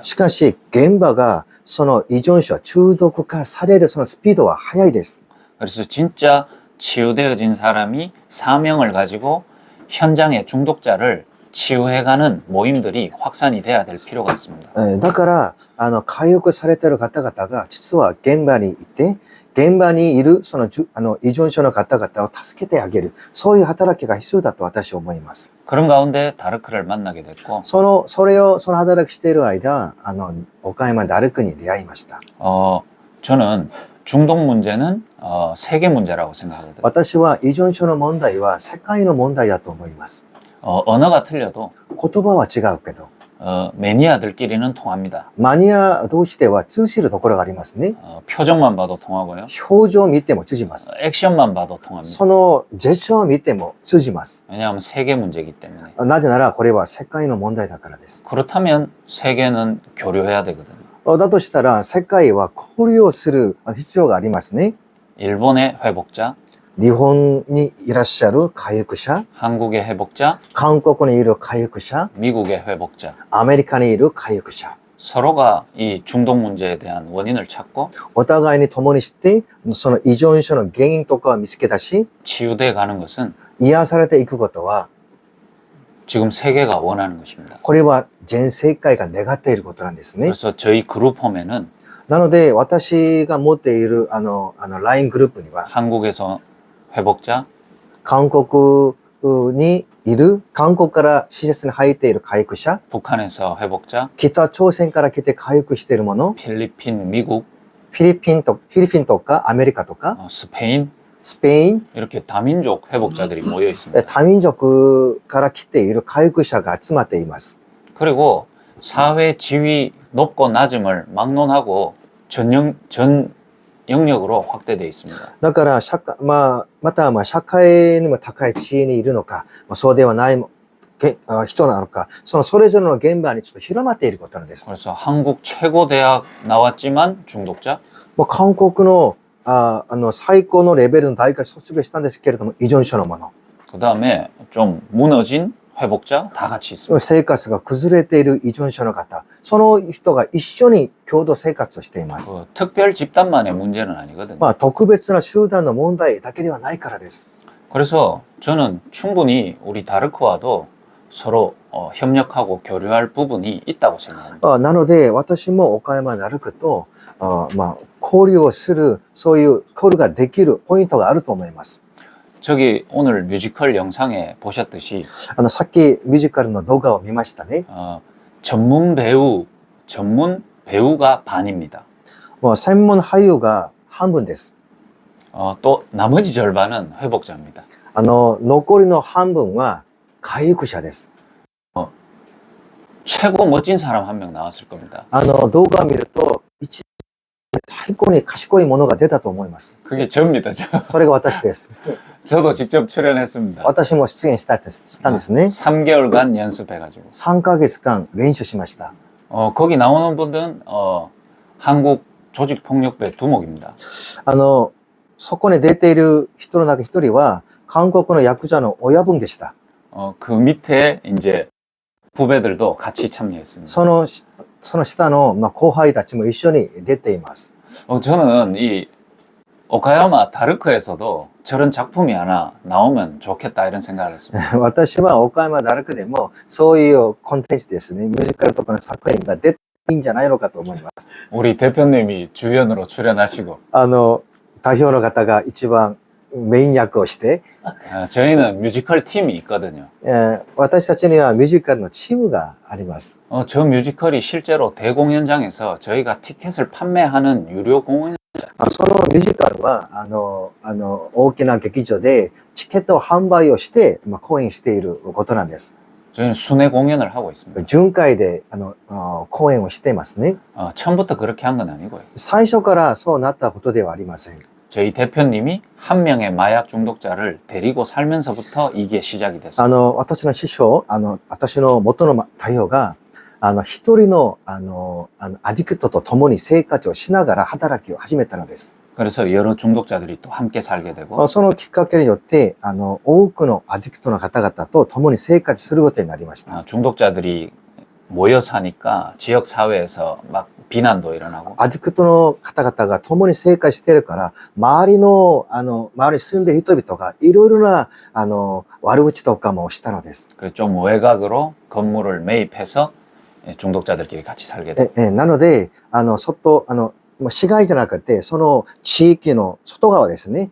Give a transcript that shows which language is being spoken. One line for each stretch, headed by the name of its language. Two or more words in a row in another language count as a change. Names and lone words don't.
Japanese: しかし、現場が、その依存症、中毒化されるそのスピードは速いです。
Korean: 그래서 진짜 치유되어진 사람이 사명을 가지고 현장의 중독자를 치유해가는 모임들이 확산이 돼야 될 필요가 있습니다.
Japanese: だから、回復されている方々が、実は現場にいて、現場にいる、その、依存症の方々を助けてあげる。そういう働きが必要だと私は思います。
Korean: 그런 가운데 다르크를 만나게 됐고,
Japanese: その働きしている間、岡山ダルクに出会いました。
Korean: 저는 중독 문제는 세계 문제라고 생각하거든요.
Japanese: 私は依存症の問題は世界の問題だと思います。
Korean: 언어가 틀려도
Japanese: 言葉は違うけど、
Korean: 매니아들끼리는 통합니다.
Japanese: マニア同士では通じるところがありますね。
Korean: 표정만 봐도 통하고요.
Japanese: 表情を見ても通じます。
Korean: 액션만 봐도 통합니다.
Japanese: そのジェスチャーを見ても通じます。
Korean: 왜냐하면 세계 문제이기 때문에.
Japanese: なぜならこれは世界の問題だからです。
Korean: 그렇다면 세계는 교류해야 되거든요.
Japanese: だとしたら世界は交流をする必要がありますね。
Korean: 일본의 회복자,
Japanese: 日本にいらっしゃる回復者、
Korean: 한국의 회복자,
Japanese: 韓国にいる回復者、
Korean: 미국의 회복자.
Japanese: アメリカにいる回復者。
Korean: 서로가 이 중독 문제에 대한 원인을 찾고
Japanese: お互いに共にして、その依存症の原因とかを見つけ出し、
Korean: 치유돼 가는 것은
Japanese: 癒されていくことは、
Korean: 지금 세계가 원하는 것입니다.
Japanese: これは全世界が願っていることなんですね。
Korean: 그래서 저희 그룹 홈에는
Japanese: なので、私が持っているLINE グループには、
Korean: 한국에서 회복자,
Japanese: 韓国にいる、韓国から施設に入っている回復者、
Korean: 북한에서 회복자,
Japanese: 北朝鮮から来て回復しているもの、
Korean: 필리핀, 미국,
Japanese: フィリピンとかアメリカとか、
Korean: 스페인,
Japanese: スペイン、
Korean: 이렇게 다민족 회복자들이 모여 있습니다.
Japanese: 多民族から来ている回復者が集まっています。
Korean: 그리고 사회 지위 높고 낮음을 막론하고 전 영역으로 확대되어 있습니다.
Japanese: だからまた社会にも高い地位にいるのか、そうではない人なのか、それぞれの現場にちょっと広まっていることなんです。
Korean: 그래서 한국 최고 대학 나왔지만 중독자,
Japanese: 韓国の最高のレベルの大学卒業したんですけれども、依存症のもの。
Korean: 그 다음에 좀 무너진 회복자 다 같이 있습니다.
Japanese: 生活が崩れている依存症の方、その人が一緒に共同生活をしています。
Korean: 특별 집단만의 문제는 아니거든요.
Japanese: 特別な集団の問題だけではないからです。
Korean: 그래서 저는 충분히 우리 다르크와도 서로 협력하고 교류할 부분이 있다고 생각합니다.
Japanese: なので、私も岡山ダルクと、交流をする、そういう交流ができるポイントがあると思います。
Korean: 저기 오늘 뮤지컬 영상에 보셨듯이
Japanese: さっきミュージカルの動画を見ましたね。
Korean: 전문 배우가 반입니다.
Japanese: 専門俳優が半分です。
Korean: 또 나머지 절반은 회복자입니다.
Japanese: 残りの半分は回復者です。
Korean: 최고 멋진 사람 한 명 나왔을 겁니다.
Japanese: 動画を見ると、最高に賢いものが出たと思います。
Korean: 그게 저입니다.
Japanese: それが私です。
Korean: 저도 직접 출연했습니다.
Japanese: 私も出演したんですね。
Korean: 3개월간 연습해가지고.
Japanese: 3 ヶ月間練習しました。
Korean: 거기 나오는 분들은 한국 조직폭력배 두목입니다.
Japanese: そこに出ている人の中一人は韓国のヤクザの親分でした。
Korean: 그 밑에 이제 후배들도 같이 참여했습니다.
Japanese: その下の、後輩たちも一緒に出ています。
Korean: 저는 이 오카야마 다르크에서도 저런 작품이 하나 나오면 좋겠다 이런 생각을 했습니다.
Japanese: 私は岡山ダルクでもそういうコンテンツですね、ミュージカルとかの作品が出ていいんじゃないのかと思います。
Korean: 우리 대표님이 주연으로 출연하시고
Japanese: 代表の方が一番メイン役をして、
Korean: 저희는 뮤지컬 팀이 있거든요.
Japanese: 私たちにはミュージカルのチームがあります。
Korean: 저 뮤지컬이 실제로 대공연장에서 저희가 티켓을 판매하는 유료 공연
Japanese: そのミュージカルは、大きな劇場でチケットを販売をして、公演していることなんです。
Korean: 저희는 순회 공연을 하고 있습니다.
Japanese: 巡回で、公演をしていますね。
Korean: 처음부터 그렇게 한 건 아니고요.
Japanese: 最初からそうなったことではありません。
Korean: 저희 대표님이 한 명의 마약 중독자를 데리고 살면서부터 이게 시작이 됐어요.
Japanese: 私の師匠、私の元の代表が、一人の、アディクトと共に生活をしながら働きを始めたのです。
Korean: 그래서 여러 중독자들이 또 함께 살게 되고
Japanese: そのきっかけによって、多くのアディクトの方々と共に生活することになりました。
Korean: 중독자들이 모여 사니까 지역 사회에서 막 비난도 일어나고
Japanese: アディクトの方々が共に生活しているから、周りに住んでいる人々がいろいろな、悪口とかもしたのです。
Korean: 좀 외곽으로 건물을 매입해서 중독자들끼리 같이 살게 되고
Japanese: なので、市街じゃなくて、その地域の外側ですね。